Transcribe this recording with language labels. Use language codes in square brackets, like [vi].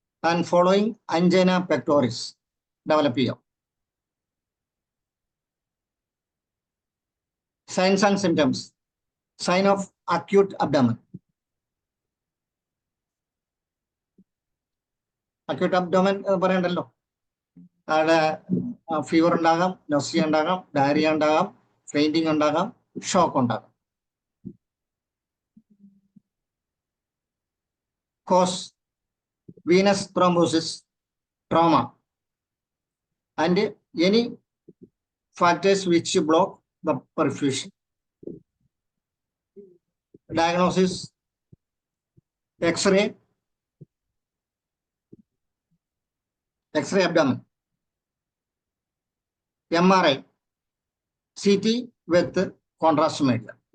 [en] And following angina pectoris develop here. Signs and symptoms: sign of acute abdomen. [ml] Acute abdomen പറയണ്ടല്ലോ. അവിടെ fever ഉണ്ടാകാം, nausea ഉണ്ടാകാം, diarrhoea ഉണ്ടാകാം, fainting ഉണ്ടാകാം, shock ഉണ്ടാകാം. Cos: [en] venous thrombosis, trauma, and any factors which block the perfusion. Diagnosis: X-ray abdomen, MRI, CT with contrast media.